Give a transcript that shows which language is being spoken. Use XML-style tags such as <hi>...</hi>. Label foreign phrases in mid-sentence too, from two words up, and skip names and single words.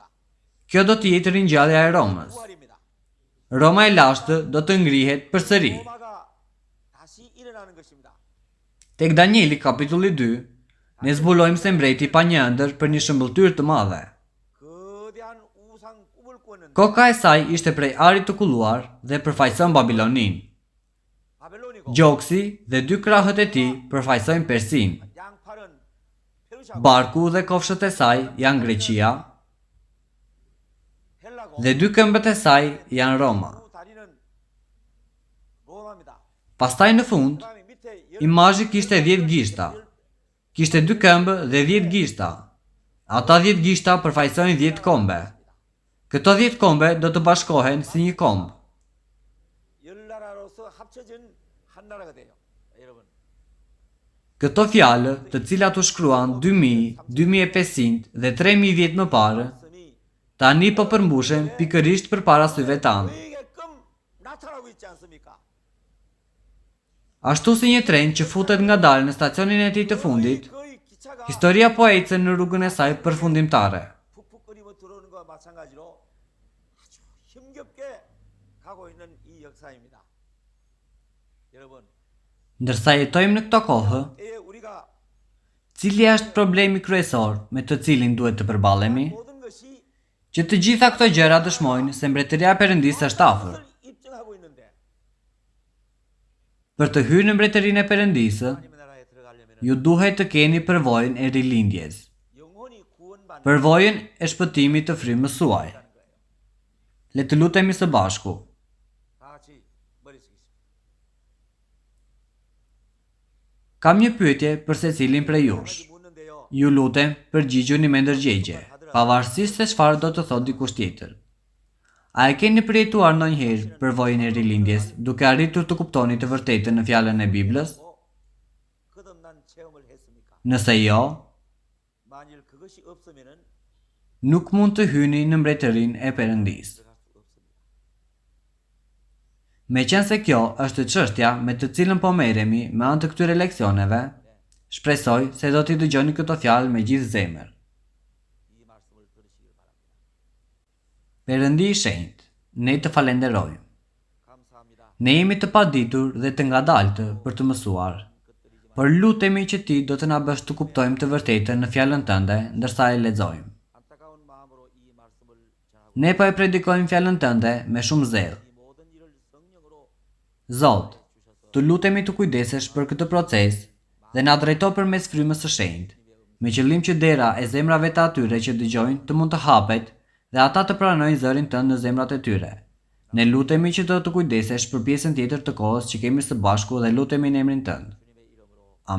<sq>Kjo do të jetë ringjallja e Romës.</sq> <ko>부활입니다.</ko> <sq>Roma e lashtë do të ngrihet përsëri.</sq> <ko>로마가 다시 일어나는 것입니다.</ko> <sq>Tek Danieli kapitulli 2, ne zbulojmë se mbreti pa një ëndër për një shëmbëltyrë të madhe.</sq> <ko>거대한 우상 꿈을 꾸었는데</ko> <sq>Koka e saj ishte prej arit të kulluar dhe përfaqëson Babilonin.</sq> <ko>바벨론이고</ko> <sq>Gjoksi dhe dy krahët e tij përfaqësojnë Persin.</sq> <ko>양팔은 페르시아고</ko> <sq>Barku dhe kofshët e saj janë Greqia</sq> <ko>헬라고</ko> <sq>dhe dy këmbët e saj janë Roma.</sq> <ko>두 다리는 로마입니다.</ko> <sq>Pastaj në fund,</sq> <ko>그다음에 밑에</ko> <sq>imazhi kishte 10 gishta. Kishte dy këmbë dhe 10 gishta. Ata 10 gishta përfaqësojnë 10 kombe. Këto 10 kombe do të bashkohen si një komb.</sq> <ko>열 나라로서 합쳐진 한 나라가 돼요. 여러분.</ko> <sq>Këto fjalë, të cilat u shkruan 2000, 2500 dhe 3000 vjet më parë,</sq> <ko>말씀이</ko> <sq>tani po përmbushen pikërisht përpara syve tanë.</sq> <ko>보이게끔 나타나고 있지 않습니까?</ko> <sq>Ashtu si një tren që futet ngadalë në stacionin e tij të fundit,</sq> <ko>거의 기차가</ko> <sq>historia po ecën në rrugën e saj përfundimtare.</sq> <ko>푹푹거리며 들어오는 것과 마찬가지로 아주 힘겹게 가고 있는 이 역사입니다. 여러분,</ko> <sq>Ndërsa jetojmë në këto kohë,</sq> <ko>우리가</ko> <sq>cili është problemi kryesor me të cilin duhet të përballemi?</sq> <ko>모든 것이</ko> <sq>Që të gjitha këto gjëra dëshmojnë se mbretëria e Perëndisë është afër.</sq> <ko>것을 입증하고 있는데</ko> <sq>Për të hyrë në mbretërinë e Perëndisë,</sq> <ko>하나님의 나라에 들어가려면</ko> <sq>ju duhet të keni përvojën e rilindjes,</sq> <ko>영혼이 구원받는</ko> <sq>përvojën e shpëtimit të frymës suaj. Le të lutemi së bashku.</sq> <ko>다 같이 머리 숙이십시오.</ko> <sq>Kam një pyetje për secilin prej jush.</sq> <ko>묻는데요.</ko> <sq>Ju lutem, përgjigjuni me ndërgjegje, pavarësisht se çfarë do të thotë dikush tjetër. A e keni përjetuar ndonjëherë përvojën e rilindjes, duke arritur të kuptoni të vërtetën në fjalën e Biblës?</sq> <ko>거듭난 체험을 했습니까?</ko> <sq>Nëse jo,</sq> <ko>만일 그것이 없으면은</ko> <sq>nuk mund të hyni në mbretërinë e Perëndisë.</sq> <ko>들어갈 수 없습니다.</ko> <sq>Meqense kjo është çështja me të cilën po merremi me anë të këtyre leksioneve, shpresoj se do t'i dëgjoni këto fjalë me gjithë zemër.</sq> <ko>이 말씀을 들으시길 바랍니다.</ko> <sq>Perëndi i shenjtë, ne të falenderojmë.</sq> <ko>감사합니다.</ko> <sq>Ne jemi të paditur dhe të ngadaltë për të mësuar, por lutemi që ti do të na bësh të kuptojmë të vërtetën në fjalën tënde ndërsa e lexojmë.</sq> <ko>안타까운 마음으로 이 말씀을 전하고</ko> <sq>Ne po e predikojmë fjalën tënde me shumë zell.</sq> <ko>이 모든 일을 성령으로</ko> <sq>Zot, të lutemi të kujdesesh për këtë proces dhe na drejto përmes frymës së shenjtë, me qëllim që dera e zemrave të atyre që dëgjojnë të mund të hapet dhe ata të pranojnë zërin tënd në zemrat e tyre. Ne lutemi që do të kujdesesh për pjesën tjetër të kohës që kemi së bashku dhe lutemi në emrin tënd.</sq>